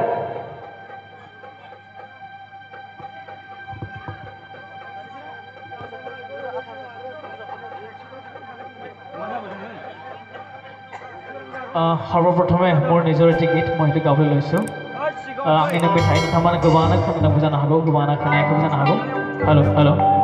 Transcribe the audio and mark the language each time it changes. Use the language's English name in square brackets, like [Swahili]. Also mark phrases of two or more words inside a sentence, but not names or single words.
[Assamese] সৰ্বপ্ৰথমে মোৰ নিজৰ এটি গীত মই সেইটো গাবলৈ লৈছোঁ [Bodo] আঙিনা মেথাই নोंथांमोना गोबाङानो खोनादोंबो जानो हागौ गोबाङानो खोनायाखैबो जानो हागौ हेल' हेल'